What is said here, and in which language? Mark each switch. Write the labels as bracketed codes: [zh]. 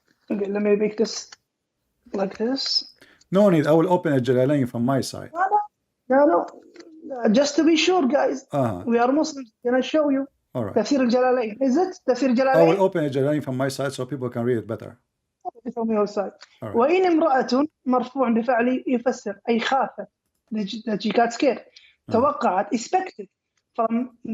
[en] Okay, let me make this like this. No need. I will open a Jalalain from my side. No. Just to be sure, guys. We are Muslims. Can I show you? All right. Tafsir Jalalain. Is it Tafsir Jalalain? I will open a Jalalain from my side so people can read it better. From your side. All right. [ar] وإن امرأة مرفوع بفعل يفسر أي خافت, [en] that she got scared. توقعت, expected from.